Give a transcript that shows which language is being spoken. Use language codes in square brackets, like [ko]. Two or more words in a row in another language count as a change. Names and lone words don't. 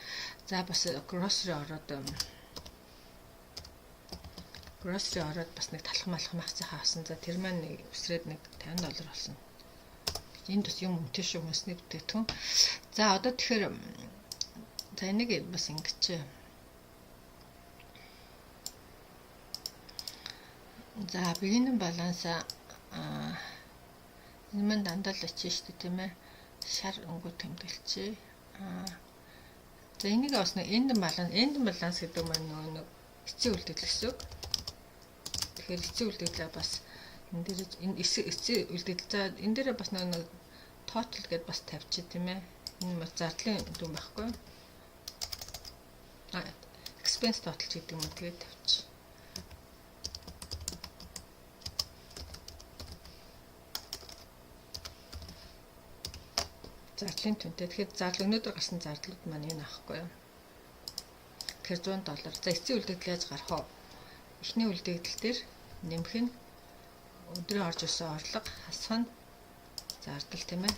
[mn] За бас grocery ороод бас нэг талах махцаа авсан. За тэр маань нэг өсрээд нэг $50 болсон. Энд бас юм үнэтэй шүү хүмүүсний бүтээгдэхүүн. За одоо тэгэхээр за энийг бас ингэж за [en] beginning balance [mn] энэ маань дандаа л очиж шүү дээ тийм ээ. Шар өнгө тэмдэглэчээ. За энийг бас нэг [en] end balance [mn] гэдэг маань нэг эцсийн үлдэгдэл гэсэн. Тэгэхээр эцсийн үлдэгдлээ бас энэ дээр энэ эцсийн үлдэгдэл за энэ дээр бас нэг total гэдээ бас тавьчих тийм ээ. Энэ бас зардлын дүн байхгүй. [en] Expense total [mn] гэдэг юм уу тэгээд тавьчих. Зардлын түнтэй. Тэгэхээр зардал өнөөдөр гарсан зардлууд маань энэ аахгүй юу? Тэгэхээр $100. За эцсийн үлдэгдэл яаж гарах вэ? Эхний үлдэгдэл дээр нэмэх нь өдрийн орж ирсэн орлого хасах нь зардал тийм ээ.